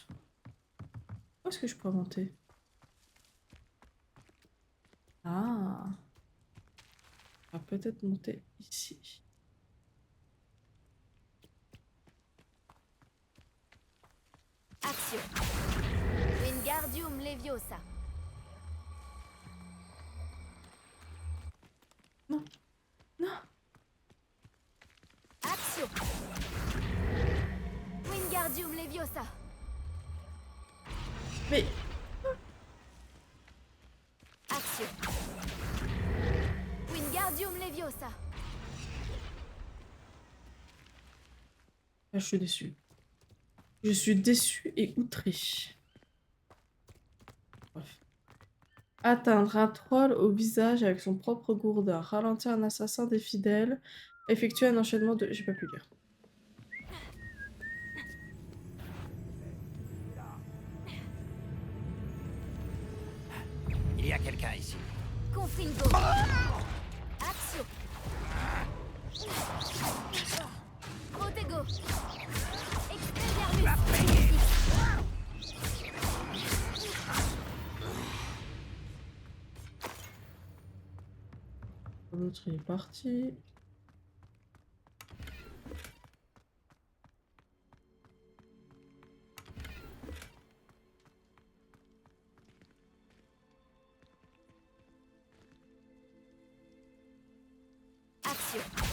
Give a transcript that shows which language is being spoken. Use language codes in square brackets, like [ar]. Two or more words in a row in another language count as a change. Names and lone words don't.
[fr] Où est-ce que je peux monter? Ah! On va peut-être monter ici. Action! Wingardium Leviosa! Non! Non! Action! Wingardium Leviosa! Mais... Action! Wingardium Leviosa! Ah, je suis déçue. Je suis déçue et outrée. Bref. Atteindre un troll au visage avec son propre gourdin. Ralentir un assassin des fidèles. Effectuer un enchaînement de... J'ai pas pu lire. Il y a quelqu'un ici. Confringo! Action! Protego! Expelliarmus! L'autre il est parti. Action!